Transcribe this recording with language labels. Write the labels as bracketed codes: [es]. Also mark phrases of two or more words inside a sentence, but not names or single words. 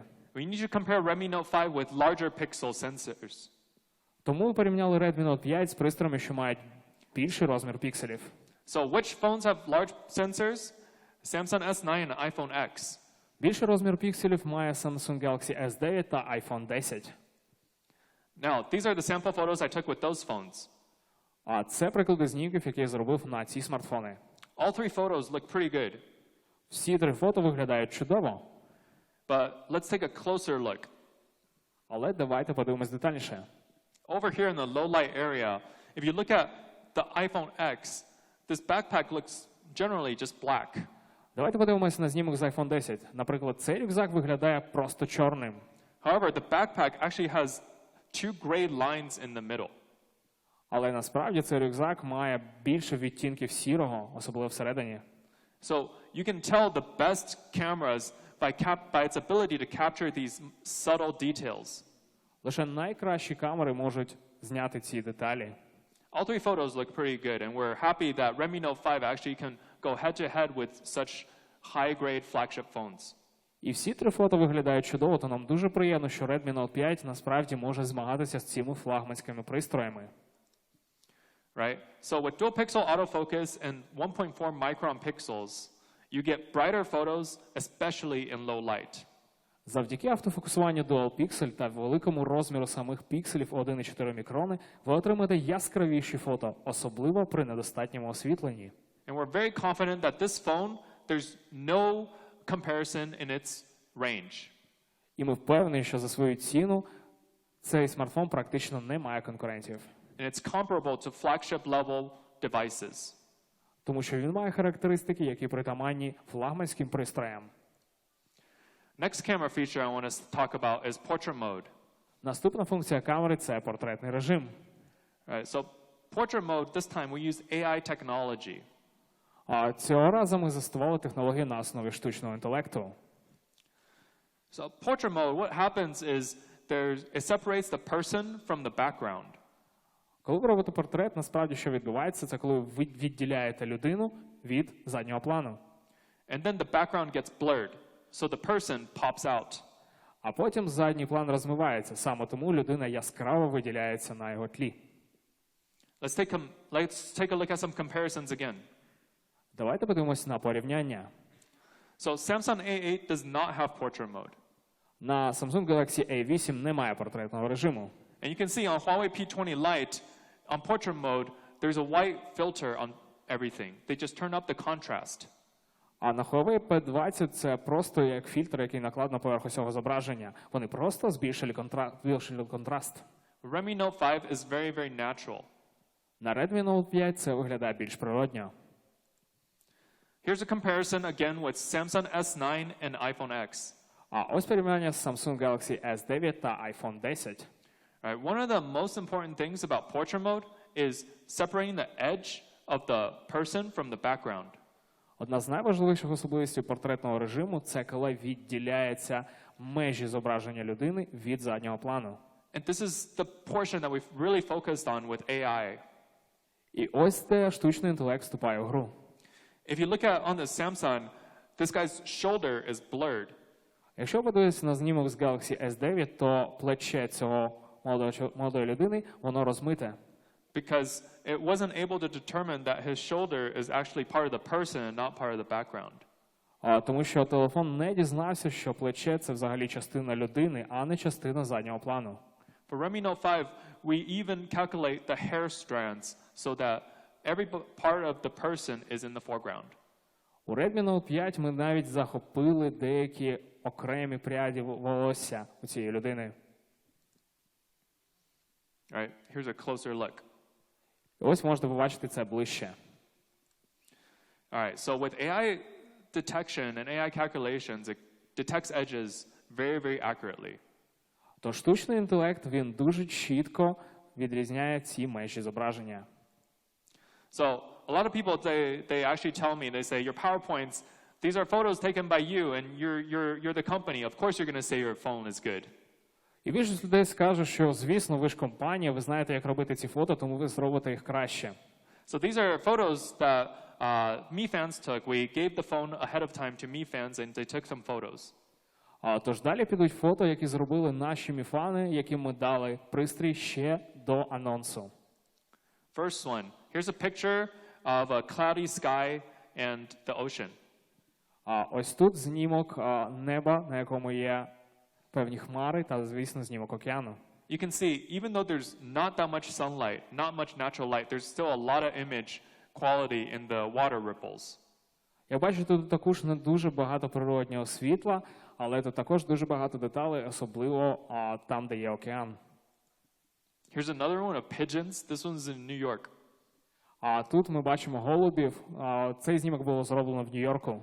[en] We need to compare Redmi Note 5 with larger pixel sensors. [uk] Тому ми порівняли Redmi Note 5 з пристроями, що мають більший розмір пікселів. [en] So which phones have large sensors? Samsung S9 and iPhone X. [uk] Більший розмір пікселів має Samsung Galaxy S9 та iPhone 10. [en] Now, these are the sample photos I took with those phones. [uk] А це приклади знімків, які я зробив на ці смартфони. [en] All three photos look pretty good. [uk] Всі три фото виглядають чудово. [en] But let's take a closer look. [uk] Але давайте подивимось детальніше. [en] Over here in the low light area, if you look at the iPhone X, this backpack looks generally just black. [uk] Давайте подивимося на знімок з iPhone 10. Наприклад, цей рюкзак виглядає просто чорним. [en] However, the backpack actually has two gray lines in the middle. [uk] Але насправді цей рюкзак має більше відтінків сірого, особливо всередині. [en] So you can tell the best cameras by its ability to capture these subtle details. [uk] Лише найкращі камери можуть зняти ці деталі. [en] All three photos look pretty good, and we're happy that Redmi Note 5 actually can go head-to-head with such high-grade flagship phones. [uk] І всі три фото виглядають чудово, то нам дуже приємно, що Redmi Note 5 насправді може змагатися з цими флагманськими пристроями. [en] Right? So with dual pixel autofocus and 1.4 micron pixels, you get brighter photos, especially in low light. [uk] Завдяки автофокусуванню [en] Dual Pixel [uk] та великому розміру самих пікселів 1,4 мікрони, ви отримаєте яскравіші фото, особливо при недостатньому освітленні. [en] And we're very confident that this phone, there's no comparison in its range. [uk] І ми впевнені, що за свою ціну цей смартфон практично не має конкурентів. [en] And it's comparable to flagship level devices. [uk] Тому що він має характеристики, які притаманні флагманським пристроям. [en] Next camera feature I want to talk about is portrait mode. [uk] Наступна функція камери – це портретний режим. [en] Right, so portrait mode, this time we use AI technology. [uk] А цього разу ми застосували технології на основі штучного інтелекту. [en] So portrait mode, what happens is it separates the person from the background. [uk] Коли ви робите портрет, насправді що відбувається, це коли ви відділяєте людину від заднього плану. [en] And then the background gets blurred, so the person pops out. [uk] А потім задній план розмивається, саме тому людина яскраво виділяється на його тлі. [en] Let's take a look at some comparisons again. [uk] Давайте подивимось на порівняння. [en] So Samsung A8 does not have portrait mode. [uk] На Samsung Galaxy A8 немає портретного режиму. [en] And you can see on Huawei P20 Lite, on portrait mode, there's a white filter on everything. They just turn up the contrast. [uk] А на Huawei P20 це просто як фільтр, який накладено поверх усього зображення. Вони просто збільшили контраст. [en] Redmi Note 5 is very, very natural. [uk] На Redmi Note 5 це виглядає більш природньо. [en] Here's a comparison again with Samsung S9 and iPhone X. [uk] А ось порівняння з Samsung Galaxy S9 та iPhone 10. [en] Right, one of the most important things about portrait mode is separating the edge of the person from the background. [uk] Одна з найважливіших особливостей портретного режиму – це коли відділяється межі зображення людини від заднього плану. [en] And this is the portion that we've really focused on with AI. [uk] І ось де штучний інтелект вступає в гру. [en] If you look at on the Samsung, this guy's shoulder is blurred. [uk] Якщо подивитися на знімок з Galaxy S9, то плече цього молодої людини, воно розмите. [en] Because it wasn't able to determine that his shoulder is actually part of the person and not part of the background. [uk] Тому що телефон не дізнався, що плече – це взагалі частина людини, а не частина заднього плану. [en] For Redmi Note 5, we even calculate the hair strands so that every part of the person is in the foreground. [uk] У Redmi Note 5 ми навіть захопили деякі окремі пряді волосся у цієї людини. [en] Right, here's a closer look. [uk] І ось можете побачити це ближче. [en] All right, so with AI detection and AI calculations, it detects edges very, very accurately. [uk] То штучний інтелект, він дуже чітко відрізняє ці межі зображення. [en] So a lot of people, they actually tell me, they say, your PowerPoints, these are photos taken by you and you're the company. Of course you're going to say your phone is good. [uk] І більшість людей скаже, що, звісно, ви ж компанія, ви знаєте, як робити ці фото, тому ви зробите їх краще. [en] So these are photos that Mi fans took. We gave the phone ahead of time to Mi fans and they took some photos. [uk] Тож далі підуть фото, які зробили наші міфани, яким ми дали пристрій ще до анонсу. [en] First one, here's a picture of a cloudy sky and the ocean. [uk] Ось тут знімок неба, на якому є певні хмари, та, звісно, знімок океану. [en] You can see, even though there's not that much sunlight, not much natural light, there's still a lot of image quality in the water ripples. [uk] Я бачу, тут також не дуже багато природнього світла, але тут також дуже багато деталей, особливо там, де є океан. [en] Here's another one of pigeons. This one's in New York. [uk] Тут ми бачимо голубів. Цей знімок було зроблено в Нью-Йорку.